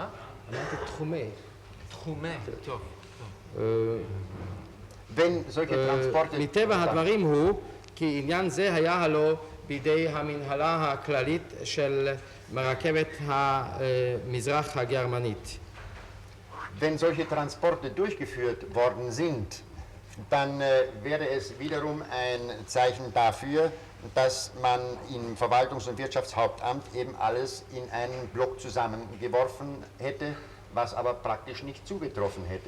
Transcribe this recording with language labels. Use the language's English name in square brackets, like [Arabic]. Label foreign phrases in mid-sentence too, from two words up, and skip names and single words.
[Hebrew] אמרתי תחומי. תחומי, טוב. מטבע הדברים הוא כי עניין זה היה הלא בידי המנהלה הכללית של מרכבת המזרח הגרמנית. [German] Wenn solche Transporte durchgeführt worden sind, dann wäre es wiederum ein Zeichen dafür, dass man im Verwaltungs- und Wirtschaftshauptamt eben alles in einen Block zusammengeworfen hätte, was aber praktisch nicht zugetroffen hätte.